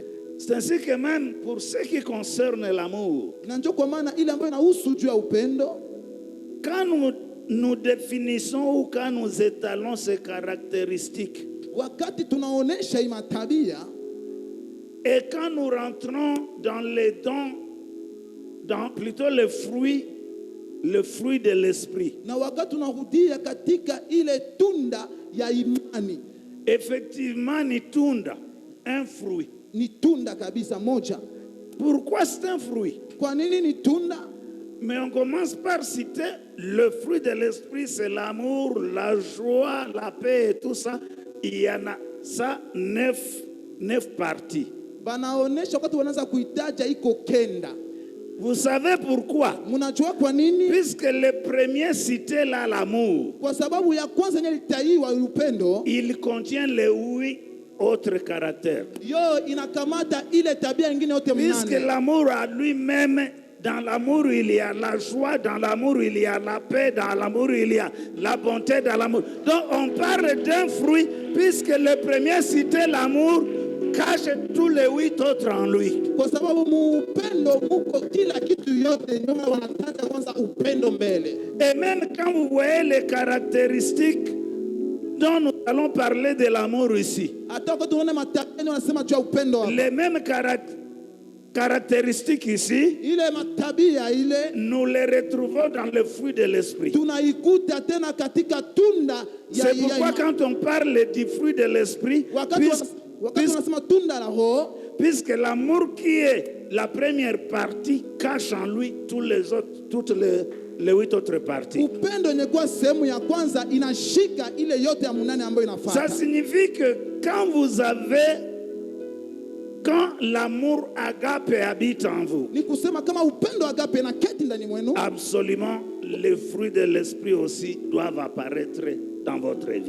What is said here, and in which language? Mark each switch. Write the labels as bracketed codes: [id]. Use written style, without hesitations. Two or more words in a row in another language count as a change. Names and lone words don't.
[fr] C'est ainsi que même pour ce qui concerne l'amour, [sw] Na ndio kwa maana ile ambayo inahusu juu ya upendo, [fr] quand nous définissons ou quand nous étalons ces caractéristiques, [sw] wakati tunaonesha hii matabia [fr] et quand nous rentrons dans les dons, dans plutôt le fruit de l'esprit, [sw] na wakati tunarudia katika ile tunda ya imani, effectivement, ni tunda, [fr] un fruit. [sw] ni tunda kabisa moja. [fr] Pourquoi c'est un fruit? [sw] Kwa nini ni tunda? [fr] Mais on commence par citer le fruit de l'esprit, c'est l'amour, la joie, la paix et tout ça. Il y en a ça 9 parties. [sw] Banaonesha wakati wanaanza kuitaja iko kenda. [fr] Vous savez pourquoi? [sw] Mnajua kwa nini? [fr] Puisque le premier cité là, l'amour, [sw] Kwa sababu ya kwanza yenye litaiwa upendo, [fr] il contient les 8 autres caractères. [sw] yo inakamata ile tabia nyingine yote [fr] Puisque [sw] mnane. [fr] l'amour à lui-même, dans l'amour il y a la joie, dans l'amour il y a la paix, dans l'amour il y a la bonté, dans l'amour. Donc on parle d'un fruit, puisque le premier cité, l'amour, cache tous les 8 autres en lui. [sw] Kwa sababu upendo muko kila kitu yote, ndio maana wanataka kwanza upendo mbele. [fr] Et même quand vous voyez les caractéristiques dont nous allons parler de l'amour ici, [sw] Hata wakati unaona matabia ndio wanasema juu ya upendo hapa. [fr] les mêmes caractéristiques ici, [sw] Ile matabia ile [fr] nous les retrouvons dans le fruit de l'esprit. [sw] tunaikuta tena katika tunda ya [fr] C'est pourquoi quand on parle du fruit de l'esprit, [sw] wakati wanasema tunda la Roho, [fr] puisque l'amour qui est la première partie cache en lui toutes les 8 autres parties. [sw] upendo yenye kuwa sehemu ya kwanza inashika ile yote ya munane ambayo [fr] Ça [sw] inafuata. [fr] signifie que quand l'amour agape habite en vous, [sw] Ni kusema kama upendo agape na keti ndani mwenu, [fr] absolument les fruits de l'esprit aussi doivent apparaître dans votre vie.